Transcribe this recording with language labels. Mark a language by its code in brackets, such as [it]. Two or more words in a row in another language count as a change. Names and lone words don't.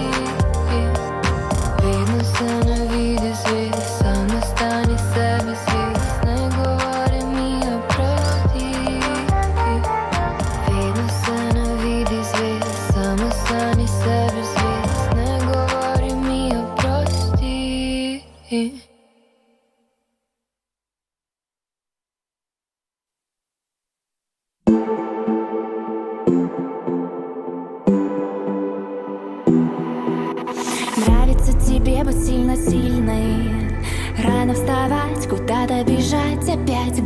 [sl] Vedno se ne vidi zvezd, samo stani sebi zvest. Ne govori mi oprosti. Vedno se ne vidi zvezd, samo stani sebi zvest. Ne govori mi oprosti. [ru] Нравится тебе быть сильно сильной, рано вставать, куда-то бежать опять.